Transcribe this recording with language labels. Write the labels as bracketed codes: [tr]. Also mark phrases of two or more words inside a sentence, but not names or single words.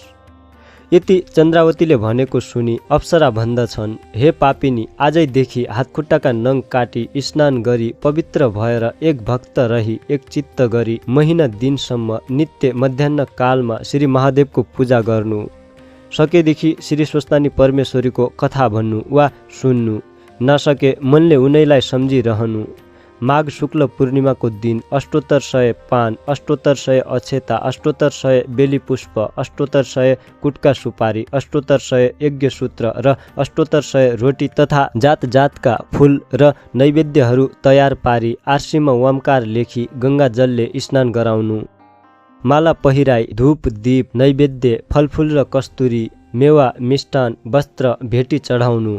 [ne] यति चन्द्रावतीले भनेको सुनि अप्सरा भन्दछन्, हे पापिनी, आजैदेखि हातखुट्टाका नङ काटी स्नान गरी पवित्र भएर एक भक्त रही एक चित्त गरी महिना दिनसम्म नित्य मध्याह्न कालमा श्री महादेवको पूजा गर्नु। सकेदेखि श्री स्वस्तानी परमेश्वरीको कथा भन्नु वा सुन्नु, नसके मनले उनैलाई सम्झिरहनु। माघ शुक्ल पूर्णिमाको दिन अष्टोत्तर 100 पान, अष्टोत्तर 100 अक्षता, अष्टोत्तर 100 बेली पुष्प, अष्टोत्तर 100 कुटका सुपारी, अष्टोत्तर 100 यज्ञसूत्र र अष्टोत्तर 100 रोटी तथा जात जातका फूल र नैवेद्यहरू तयार पारी आर्सीमा ओमकार लेखी गङ्गा जलले स्नान गराउनु। माला पहिराई धूप दीप नैवेद्य फलफूल र कस्तुरी मेवा मिष्टान वस्त्र भेटी चढाउनु।